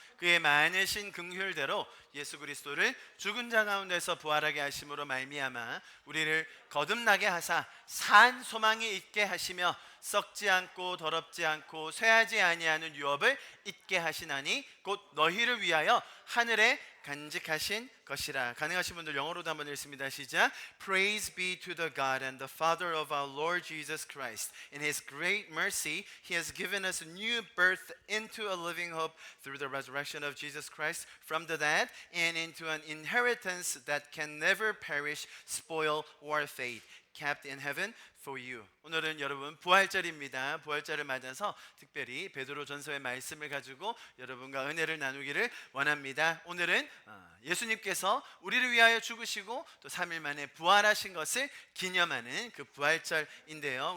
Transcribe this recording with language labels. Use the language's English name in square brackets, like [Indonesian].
[Korean] 그의 많으신 긍휼대로 예수 그리스도를 죽은 자 가운데서 부활하게 하심으로 말미암아 우리를 거듭나게 하사 산 소망이 있게 하시며 썩지 않고 더럽지 않고 쇠하지 아니하는 유업을 있게 하시나니 곧 너희를 위하여 하늘에 간직하신 것이라. 가능하신 분들 영어로도 한번 읽습니다. 시작. [English] Praise be to the God and the Father of our Lord Jesus Christ. In His great mercy, He has given us a new birth into a living hope through the resurrection of Jesus Christ from the dead and into an inheritance that can never perish, spoil, or fade, kept in heaven for you. [Korean] 오늘은 여러분 부활절입니다. 부활절을 맞아서 특별히 베드로전서의 말씀을 가지고 여러분과 은혜를 나누기를 원합니다. 오늘은 예수님께서 우리를 위하여 죽으시고 또 3일 만에 부활하신 것을 기념하는 그 부활절인데요.